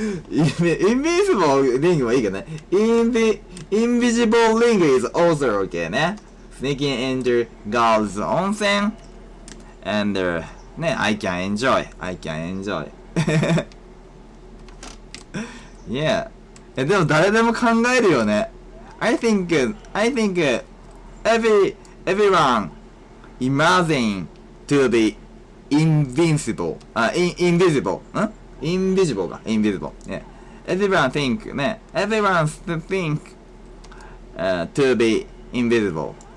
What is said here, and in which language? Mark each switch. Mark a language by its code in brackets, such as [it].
[en] Invincible ring [ja] はいいけどね。 [en] Invisible ring is also okay ね。 Sneaking into girls' onsen. And ね、I can enjoy. Yeah. [ja] でも誰でも考えるよね。 [en] I think everyone imagine to be invisible. Invisible. Invisible. Yeah. Everyone think to be invisible.